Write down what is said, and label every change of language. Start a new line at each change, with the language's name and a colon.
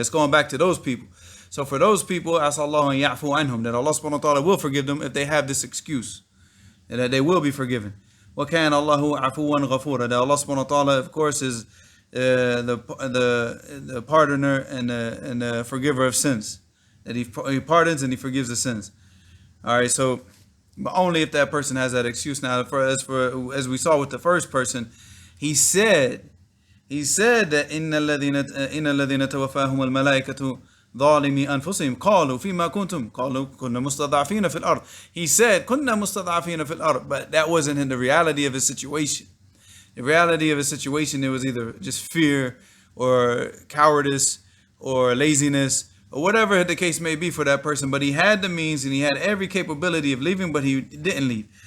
English: It's going back to those people. So for those people,
Arabic: عَسَى اللَّهُ أَن يَعْفُوَ عَنْهُمْ,
English: that Allah subhanahu wa ta'ala will forgive them if they have this excuse, and that they will be forgiven.
Arabic: وَكَانَ اللَّهُ عَفُوًّا غَفُورًا,
English: that Allah subhanahu wa ta'ala, of course, is the pardoner and the forgiver of sins, that he pardons and he forgives the sins. All right, so but only if that person has that excuse. Now, as we saw with the first person, he said that
Arabic: إِنَّ الَّذِينَ تَوَفَّاهُمُ الْمَلَائِكَةُ ظَالِمِي أَنفُسِهِمْ قَالُوا فِيمَا كُنْتُمْ قَالُوا كُنَّا مُسْتَضْعَفِينَ فِي الْأَرْضِ.
English: He said
Arabic: كُنَّا مُسْتَضْعَفِينَ فِي الْأَرْضِ,
English: but that wasn't in the reality of his situation. The reality of his situation, it was either just fear or cowardice or laziness or whatever the case may be for that person, but he had the means and he had every capability of leaving, but he didn't leave.